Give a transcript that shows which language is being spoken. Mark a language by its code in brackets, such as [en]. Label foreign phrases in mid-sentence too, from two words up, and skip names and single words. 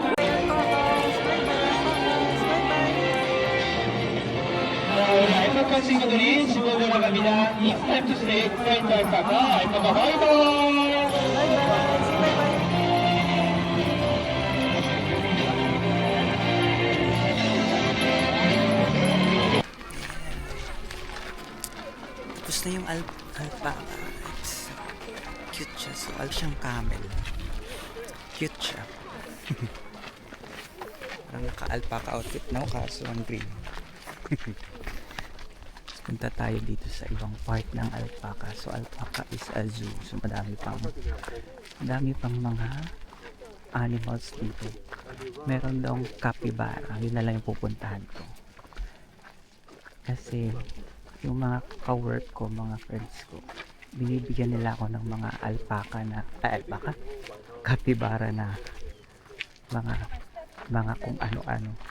[ko] 알파카 친구들이 집으로 돌아갑니다. [en] It's time to say goodbye to 알파카. 알파카 바이바이. [tl] Tapos na yung alpaca. Cute siya. So, siyang camel. Cute siya. Parang naka-alpaca outfit na kaso ang green. Punta tayo dito sa ibang part ng alpaca. [en] So alpaca is a zoo. [tl] So madami pang mga animals dito. Meron daw capybara. Yun na lang yung pupuntahan ko. Kasi yung mga ka-work ko, mga friends ko, binibigyan nila ako ng mga alpaca capybara na mga kung ano-ano.